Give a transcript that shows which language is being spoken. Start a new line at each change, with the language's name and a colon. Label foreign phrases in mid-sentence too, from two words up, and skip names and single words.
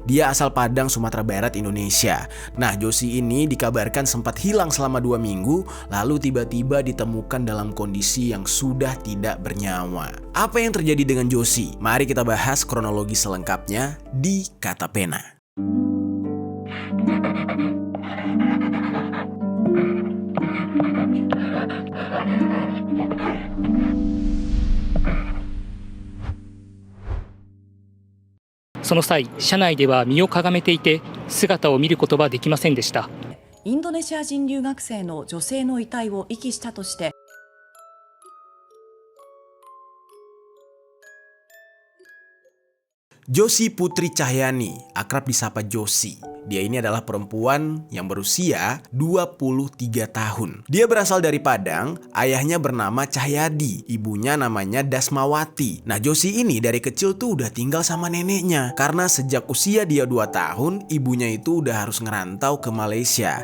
Indonesian: Dia asal Padang, Sumatera Barat, Indonesia. Nah, Joshi ini dikabarkan sempat hilang selama 2 minggu, lalu tiba-tiba ditemukan dalam kondisi yang sudah tidak bernyawa. Apa yang terjadi dengan Joshi? Mari kita bahas kronologi selengkapnya di Kata Pena.
Japanese: その際、車内では身をかがめていて、姿を見ることはできませんでした。インドネシア人留学生の女性の遺体を遺棄したとして、
Indonesian: Joshi Putri Cahyani, akrab disapa Joshi. Dia ini adalah perempuan yang berusia 23 tahun. Dia berasal dari Padang, ayahnya bernama Cahyadi, ibunya namanya Dasmawati. Nah, Joshi ini dari kecil tuh udah tinggal sama neneknya. Karena sejak usia dia 2 tahun, ibunya itu udah harus ngerantau ke Malaysia.